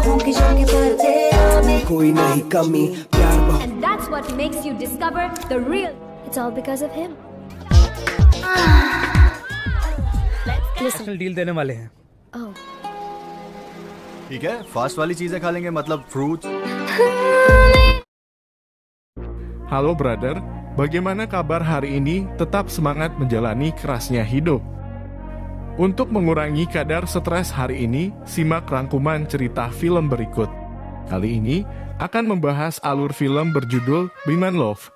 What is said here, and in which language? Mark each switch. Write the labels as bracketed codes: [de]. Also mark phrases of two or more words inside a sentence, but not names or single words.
[hi] कोई नहीं कमी प्यार बहुत. [en] And that's what makes you discover the real. It's all because of him. special deal [hi] देने वाले हैं. Oh. ठीक है, फास्ट वाली चीजें खा लेंगे, मतलब फ्रूट्स. [id] Halo brother, bagaimana kabar hari ini? Tetap semangat menjalani kerasnya hidup. Untuk mengurangi kadar stres hari ini, simak rangkuman cerita film berikut. Kali ini akan membahas alur film berjudul Biman Love.